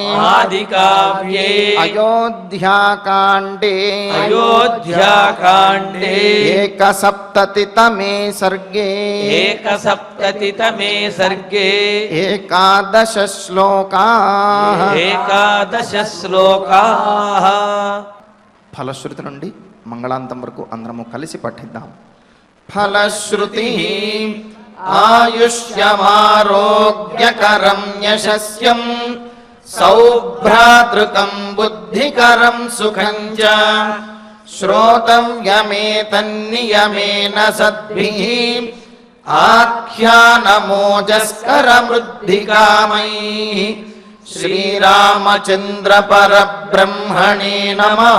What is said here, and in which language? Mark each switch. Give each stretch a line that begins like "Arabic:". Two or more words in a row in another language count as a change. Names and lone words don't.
Sanskrit: अयोध्याकाण्डे एकसप्ततितमे सर्गे एकादश श्लोकाः
Telugu: ఫలశ్రుతి నుండి మంగళాంతం వరకు అందరము కలిసి పఠిద్దాం.
Sanskrit: फलश्रुति आयुष्यमारोग्यकरं यशस्यं सौभ्रातृकं बुद्धिकरं सुखं च श्रोतव्यमेतन्नियमेन सद्भिः आख्यानमोजस्करमृद्धिकामैः श्रीरामचन्द्र परब्रह्मणे नमः.